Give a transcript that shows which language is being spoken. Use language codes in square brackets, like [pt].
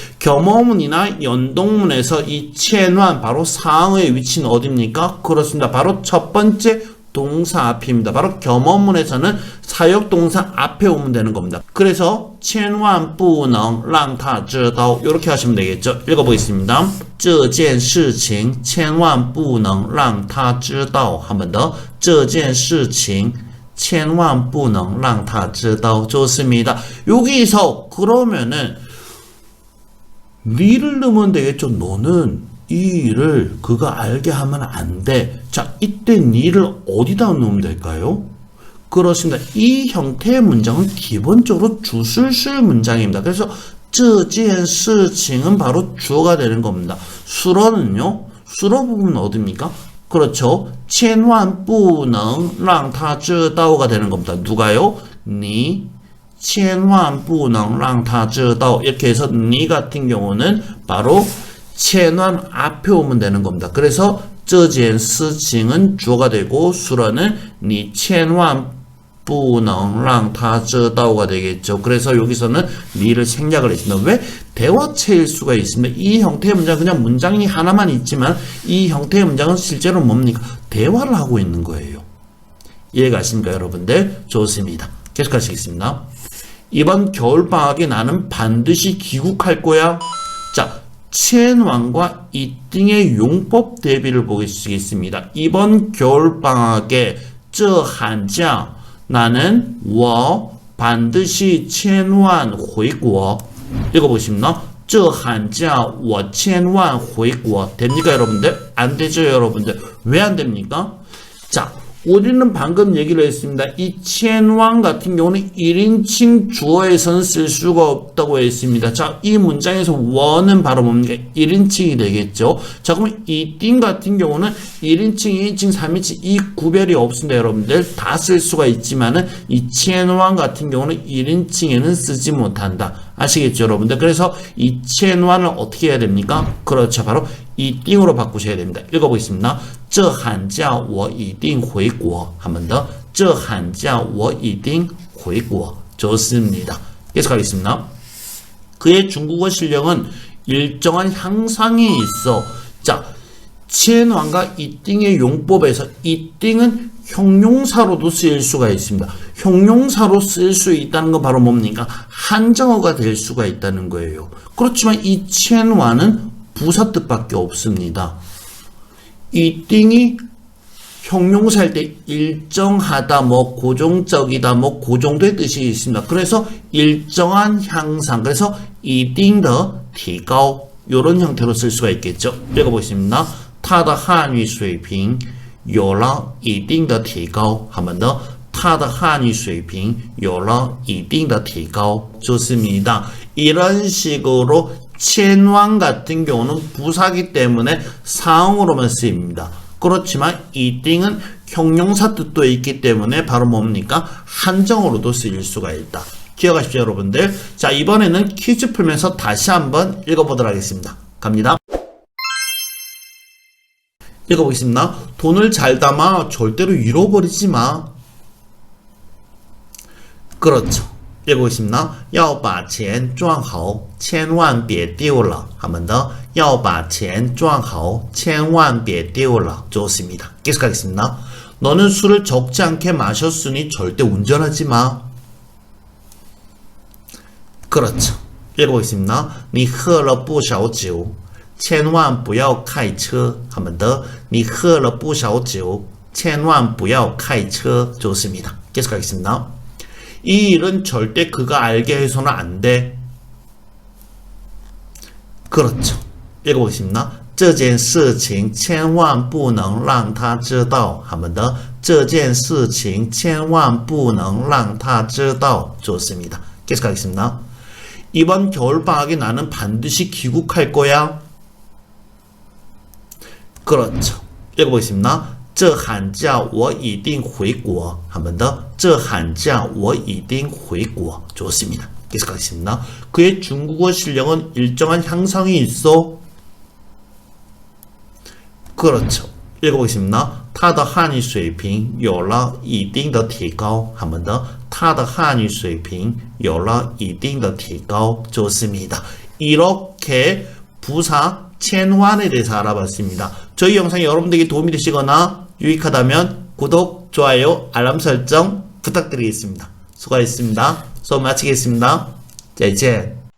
[ko] 겸어문이나 연동문에서 이 千万 바로 상의 위치는 어디입니까? 그렇습니다. 바로 첫 번째 동사 앞입니다. 바로 겸어문에서는 사역동사 앞에 오면 되는 겁니다. 그래서 [zh] 千万不能让他知道 [ko] 이렇게 하시면 되겠죠. 읽어보겠습니다. [zh] 这件事情千万不能让他知道 [ko] 한 번 더. [zh] 这件事情千万不能让他知道 [ko] 좋습니다. 여기서 그러면은 니를 넣으면 되겠죠. 너는 이 일을 그가 알게 하면 안 돼. 자, 이때 니를 어디다 넣으면 될까요? 그렇습니다. 이 형태의 문장은 기본적으로 주술술 문장입니다. 그래서 [zh] 这件事情 [ko] 은 바로 주어가 되는 겁니다. 수로는요. 수로 부분은 어디입니까? 그렇죠. [zh] 千万不能让他知道 [ko] 가 되는 겁니다. 누가요? 니. [zh] 千万不能让他知道 [ko] 이렇게 해서 니 같은 경우는 바로 千万 앞에 오면 되는 겁니다. 그래서 [zh] 这件事情 [ko] 은 주어가 되고 수로는 니 千万 [zh] 不能让他知道 [ko] 가 되겠죠. 그래서 여기서는 니를 생략을 했습니다. 왜? 대화체일 수가 있습니다. 이 형태의 문장 그냥 문장이 하나만 있지만 이 형태의 문장은 실제로 뭡니까? 대화를 하고 있는 거예요. 이해가십니까 여러분들? 좋습니다. 계속 하시겠습니다. 이번 겨울방학에 나는 반드시 귀국할 거야. 자, 첸완과 이띵의 용법 대비를 보시겠습니다. 이번 겨울방학에 [zh] 这寒假 [ko] 나는 我 반드시 [zh] 千万回国 [ko] 읽어보십니다. [zh] 这寒假我千万回国 [ko] 됩니까 여러분들? 안 되죠 여러분들? 왜 안 됩니까? 자, 우리는 방금 얘기를 했습니다. 이 첸완 같은 경우는 1인칭 주어에서는 쓸 수가 없다고 했습니다. 자, 이 문장에서 원은 바로 뭡니까? 1인칭이 되겠죠. 자, 그러면 이띵 같은 경우는 1인칭, 2인칭, 3인칭 이 구별이 없습니다. 여러분들 다 쓸 수가 있지만은 이 첸완 같은 경우는 1인칭에는 쓰지 못한다. 아시겠죠 여러분들? 그래서 이 첸완을 어떻게 해야 됩니까? 그렇죠. 바로 이띵으로 바꾸셔야 됩니다. 읽어보겠습니다. [zh] 这寒假我一定回国 [ko] 한 번 더. [zh] 这寒假我一定回国 [ko] 좋습니다. 계속하겠습니다. 그의 중국어 실력은 일정한 향상이 있어. 자, 첸완과 이띵의 용법에서 이띵은 형용사로도 쓰일 수가 있습니다. 형용사로 쓸 수 있다는 건 바로 뭡니까? 한정어가 될 수가 있다는 거예요. 그렇지만 이 첸완은 부사 뜻밖에 없습니다. 이띵이 형용사일 때 일정하다, 뭐 고정적이다, 뭐 그 정도의 뜻이 있습니다. 그래서 일정한 향상, 그래서 이띵더提高 이런 형태로 쓸 수가 있겠죠. 읽어보겠습니다. [zh] 他的汉语水平有了一定的提高 [ko] 한 번 더. [zh] 他的汉语水平有了一定的提高 [ko] 좋습니다. 이런 식으로 첸완 같은 경우는 부사기 때문에 사형으로만 쓰입니다. 그렇지만 이띵은 형용사 뜻도 있기 때문에 바로 뭡니까? 한정어로도 쓰일 수가 있다. 기억하십시오 여러분들. 자, 이번에는 퀴즈 풀면서 다시 한번 읽어보도록 하겠습니다. 갑니다. 읽어보겠습니다. 돈을 잘 담아 절대로 잃어버리지 마. 그렇죠. 읽어보겠습니다. [zh] 要把钱赚好千万别丢了 [ko] 한 번 더. [zh] 要把钱赚好千万别丢了 [ko] 좋습니다. 계속하겠습니다. 너는 술을 적지 않게 마셨으니 절대 운전하지 마. 그렇죠. 읽어보겠습니다. [zh] 你喝了不少酒千万不要开车 [ko] 한 번 더. [zh] 你喝了不少酒千万不要开车 [ko] 좋습니다. 계속하겠습니다. 이 일은 절대 그가 알게 해서는 안 돼. 그렇죠. 읽어보겠습니다. [zh] 这件事情千万不能让他知道 [ko] 한 번 더. [zh] 这件事情千万不能让他知道 [ko] 좋습니다. 계속하겠습니다. 이번 겨울방학에 나는 반드시 귀국할 거야. 그렇죠. 읽어보겠습니다. [zh] 这寒假我一定回国 [ko] 한 번 더. [zh] 这寒假我一定回国 [ko] 좋습니다. 계속하겠습니다. 그의 중국어 실력은 일정한 향상이 있어. 그렇죠. 읽어보겠습니다. [zh] 他的汉语水平有了一定的提高 [ko] 한 번 더. [zh] 他的汉语水平有了一定的提高 [ko] 좋습니다. 이렇게 부사 첸완에 대해서 알아봤습니다. 저희 영상이 여러분들에게 도움이 되시거나 유익하다면 구독, 좋아요, 알람 설정 부탁드리겠습니다. 수고하셨습니다. 수업 마치겠습니다. [zh] 再见.